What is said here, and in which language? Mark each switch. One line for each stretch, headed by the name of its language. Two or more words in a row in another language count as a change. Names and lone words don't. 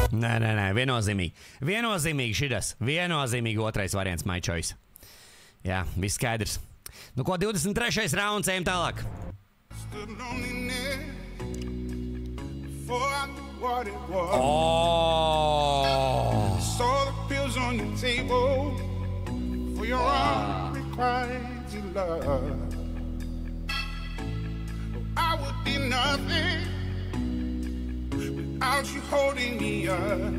Latvian: nē, viennozīmīgi. Viennozīmīgi šitas. Viennozīmīgi otrais variants,
English: my choice.
Latvian: Jā, viss skaidrs. Nu ko, 23. rauns, ejam tālāk.
English: Oh! Saw the pills on your table for your unrequited love. I would be nothing without you holding me up.